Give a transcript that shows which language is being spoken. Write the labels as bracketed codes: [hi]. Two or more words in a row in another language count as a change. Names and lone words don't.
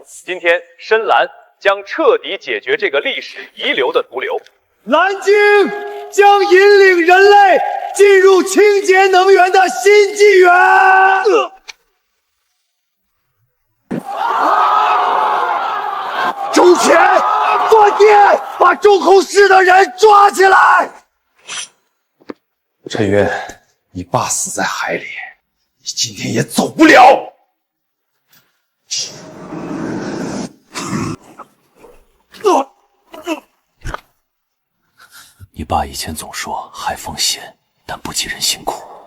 [zh] 今天，深藍將徹底解決這個歷史遺留的毒瘤。藍鯨將引領人類進入清潔能源的新紀元。周前，斷電，把中控室的人抓起來。陳雲，你爸死在海裡，你今天也走不了。你爸以前總說海風險，但不及人辛苦。